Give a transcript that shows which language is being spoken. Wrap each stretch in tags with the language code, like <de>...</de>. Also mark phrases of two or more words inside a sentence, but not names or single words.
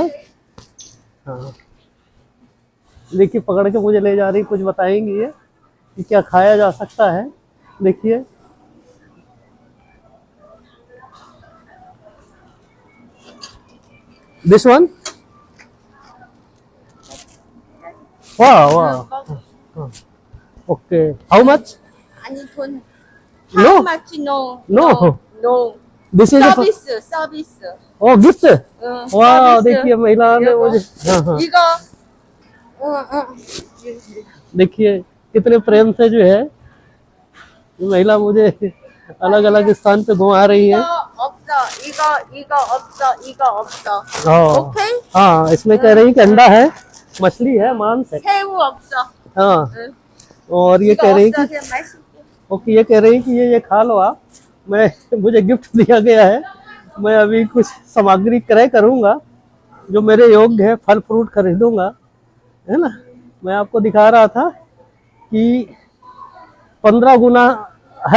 <hi>हाँ देखिए पकड़ के मुझे ले जा रही, कुछ बताएंगी ये कि क्या खाया जा सकता है। देखिए</hi> <en>this one. वाह okay how much.</en> <ko>아니 돈</ko> <en>No. How much? No. this is</en> <ko>서비스.</ko> <hi>ओ गिफ्ट। वाह</hi> <ko>서비스.</ko> <hi>देखिए महिला ने मुझे हाँ</hi> <ko>이거</ko> <hi>देखिए कितने प्रेम से जो है महिला मुझे अलग अलग स्थान पे घुमा रही है।</hi> <ko>이거 없어.</ko> <hi>हाँ</hi> <ko>오케이?</ko> <hi>हाँ इसमें कह रही कि अंडा है, मछली है, मांस है।</hi> <ko>새우 없어.</ko> <hi>हाँ और ये</hi> <ko>이거</ko> <hi>कह रही</hi> <ko>없어.</ko> <hi>कि</hi> <ko>그냥 맛있게.</ko> <hi>ओके, ये कह रही कि ये खा लो आप। मैं मुझे गिफ्ट दिया गया है, मैं अभी कुछ सामग्री क्रय करूंगा जो मेरे योग्य है, फल फ्रूट खरीदूंगा, है ना। मैं आपको दिखा रहा था कि 15 गुना है।</hi>